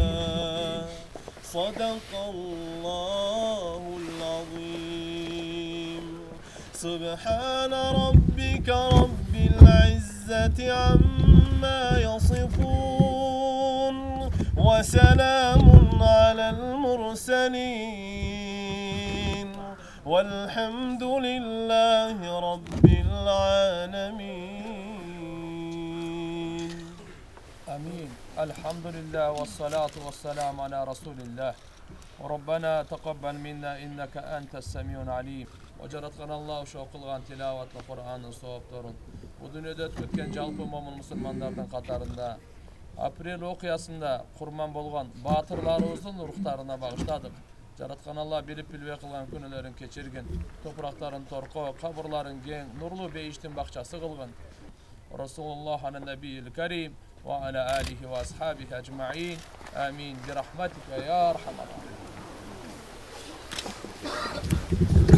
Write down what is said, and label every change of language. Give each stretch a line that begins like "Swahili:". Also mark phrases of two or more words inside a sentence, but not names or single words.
Arabic: صدق الله العظيم سبحان ربك رب العزة عما يصفون وسلام على المرسلين والحمد لله رب العالمين آمين. الحمد لله والصلاة والسلام على رسول الله. وربنا تقبل منا إنك أنت السميع العليم. وجرتقنا الله شو قلغان تلاوة القرآن صوبتورun.
Kyrgyz: Бу дүйнөдө өткөн жалпы момун мусулмандардын катарында апрель окуясында курман болгон баатырларыбыздын рухтарына багыштадык. Жараткан Алла билип билбей кылган күнөөлөрүн кечирген, топурактарын торко, кабырларын кең, нурлуу бейиштин бакчасы кылган.
Arabic: رسول الله النبي الكريم وعلى آله وأصحابه أجمعين. Амин. برحمتك يا أرحم الراحمين.